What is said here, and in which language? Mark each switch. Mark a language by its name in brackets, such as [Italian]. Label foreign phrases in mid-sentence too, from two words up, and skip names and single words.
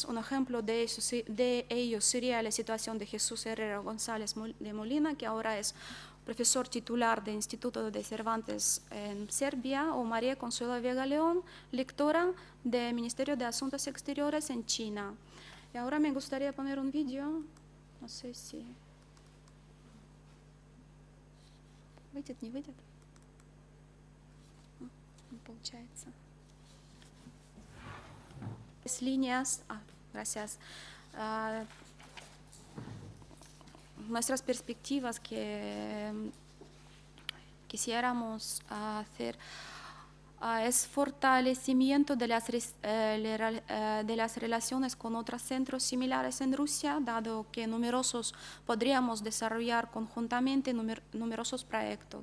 [Spanish] Un ejemplo de ello sería la situación de Jesús Herrera González de Molina, que ahora es profesor titular del Instituto de Cervantes en Serbia, o María Consuelo Vega León, lectora del Ministerio de Asuntos Exteriores en China. Y ahora me gustaría poner un vídeo, no sé si... [Russian] ¿Выйдет, не выйдет? Не получается. [Spanish] Líneas, gracias. Nuestras perspectivas que quisiéramos hacer es fortalecimiento de las relaciones con otros centros similares en Rusia, dado que podríamos desarrollar conjuntamente numerosos proyectos.